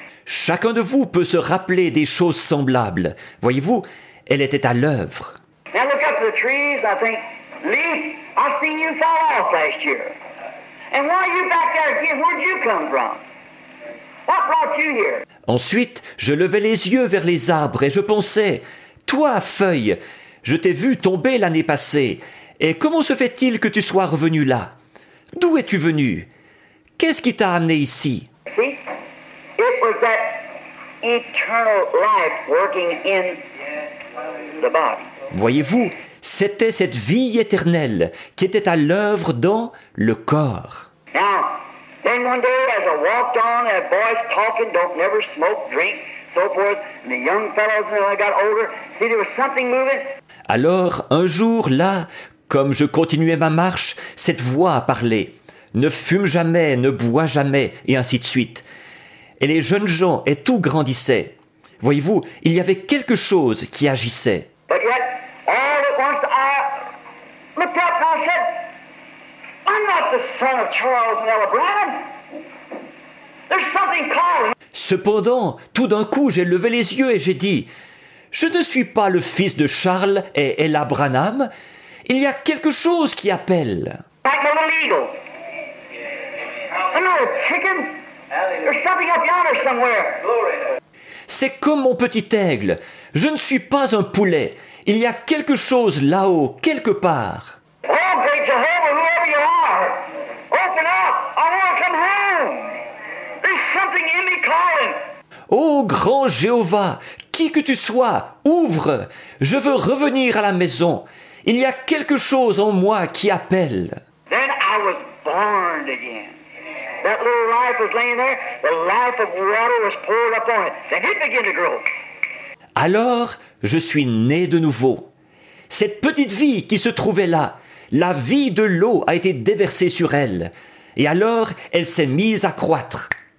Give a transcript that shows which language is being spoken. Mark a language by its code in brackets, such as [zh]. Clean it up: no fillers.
[fr] Chacun de vous peut se rappeler des choses semblables. Voyez-vous, elle était à l'œuvre. [en] Now look up to the trees. I think, Lee, I seen you fall off last year. And why are you back there again? Where'd you come from? What brought you here? [fr] Ensuite, je levai les yeux vers les arbres et je pensais, toi, feuille, je t'ai vu tomber l'année passée. Et comment se fait-il que tu sois revenu là? D'où es-tu venu? Qu'est-ce qui t'a amené ici? [en] See? It was that eternal life working in the body. [fr] Voyez-vous, c'était cette vie éternelle qui était à l'œuvre dans le corps. [en] Now, then one day as I walked on, that boys talking, don't never smoke, drink, so forth, and the young fellows, when I got older, see there was something moving. [fr] Alors, un jour, là, comme je continuais ma marche, cette voix a parlé. Ne fume jamais, ne bois jamais, et ainsi de suite. Et les jeunes gens et tout grandissaient. Voyez-vous, il y avait quelque chose qui agissait. [en] But yet, all at once I looked up and I said, I'm not the son of Charles and Ella Branham. There's something calling. [fr] Cependant, tout d'un coup, j'ai levé les yeux et j'ai dit, « Je ne suis pas le fils de Charles et Ella Branham. Il y a quelque chose qui appelle. » [en] Like a little eagle. I'm not a chicken. There's something up yonder somewhere. [fr] C'est comme mon petit aigle. Je ne suis pas un poulet. Il y a quelque chose là-haut, quelque part. [en] Oh, great Jehovah, whoever you are, open up. I want to come home. There's something in me calling. [fr] Ô grand Jéhovah, qui que tu sois, ouvre. Je veux revenir à la maison. Il y a quelque chose en moi qui appelle. [en] Then I was born again. That little life was laying there. The life of water was poured upon it. Then it began to grow. [fr] Alors, je suis né de nouveau. Cette petite vie qui se trouvait là, la vie de l'eau a été déversée sur elle. Et alors, elle s'est mise à croître.